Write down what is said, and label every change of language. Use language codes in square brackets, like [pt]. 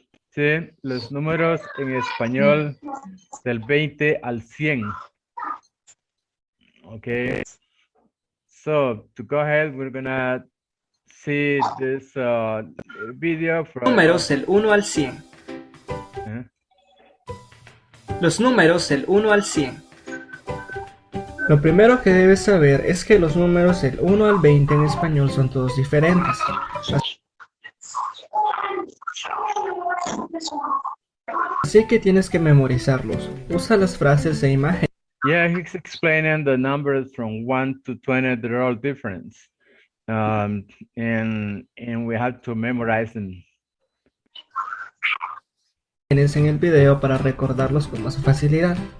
[es] Sí, los números en español del 20 al 100. [en] Okay. So to go ahead, we're gonna see this video from [es] Números del 1 al 100. Los números del 1 al 100. Lo primero que debes saber es que los números del 1 al 20 en español son todos diferentes. Así que tienes que memorizarlos. Usa las frases de imagen. [en] Yeah, he's explaining the numbers from 1 to 20. They're all different. And we have to memorize them. [es] Tienes en el video para recordarlos con más facilidad.